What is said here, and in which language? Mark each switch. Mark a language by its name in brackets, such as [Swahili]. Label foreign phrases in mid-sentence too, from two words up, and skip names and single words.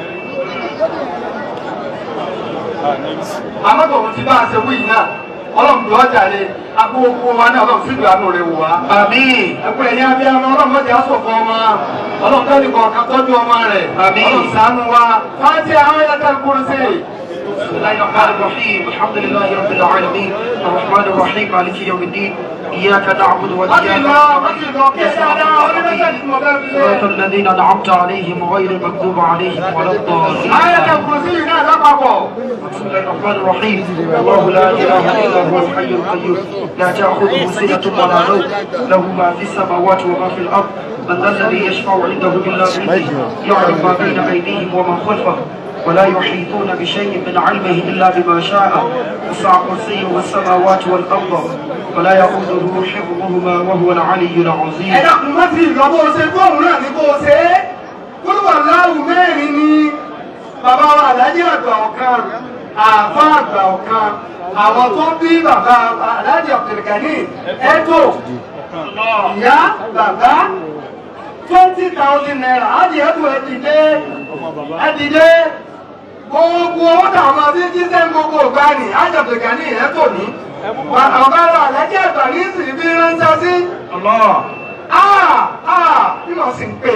[Yoruba] Àmọ́ tòun ti bá a ṣe wí náà, ọlọ́run tó ọjà rẹ̀ agbóhógbó wa náà ọlọ́run sí ìgbàanú rẹ̀ wò wá. àmín. Ẹgbẹ́ ẹ̀yìn abiyamọ ọlọ́run mọ́jà sọ̀kọ̀ ọmọ ọlọ́run tó nìkan kan tọ́jú ọmọ rẹ̀. àmín. Ọlọ́run ṣàánú wa. Fáńtì àwọn ẹ̀yà kan kúrú sí [Arabic] بسم الله الرحمن الرحيم الحمد لله رب العالمين الرحمن الرحيم مالك يوم الدين إياك نعبد وإياك نستعين صراط الذين أنعمت عليهم غير المغضوب عليهم ولا الضالين بسم الله الرحمن الرحيم الله لا إله إلا هو الحي القيوم لا تأخذه سنة ولا نوم له ما في السماوات وما في الأرض من ذا الذي يشفع عنده إلا بإذنه يعلم ما بين أيديهم وما خلفهم ولا يحيطون بشيء من علمه إلا بما شاء وسع كرسيه السماوات والأرض ولا يؤوده حفظهما وهو العلي العظيم. [Yoruba] Bàbá wa Alhaji àgbà ọ̀kan, àfá àgbà ọ̀kan, àwọn tó bí bàbá Alhaji Abdulgani ẹ̀tọ́, ìyá, bàbá, 20,000 naira, ájì ẹ̀tọ́ ẹ̀dìdé, gbogbo owó tàwọn bí jíṣẹ́ gbogbo ọgbà ní Alhaji Abdulgani ẹ̀tọ́ ní, bàbá wa Alhaji àgbà ní sì bí ránṣẹ́ sí, bí wọ́n sì ń pè.